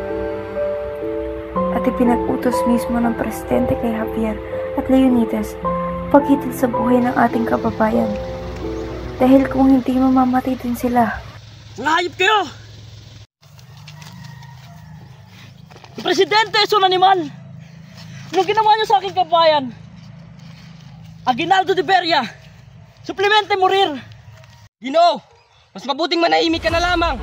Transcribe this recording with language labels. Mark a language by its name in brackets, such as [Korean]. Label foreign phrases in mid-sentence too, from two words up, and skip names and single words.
[Filipino] At ipinag-utos mismo ng presidente kay Javier at Leonidas paghitil sa buhay ng ating kababayan. Dahil kung hindi, mamamatay din sila. Hayop kayo! [Spanish] Yung presidente es un animal! [Filipino] Anong ginawa niyo sa aking kababayan? [Spanish] Aguinaldo de Beria! Suplemente morir! [Filipino] Ginoo, mas mabuting manahimik ka na lamang.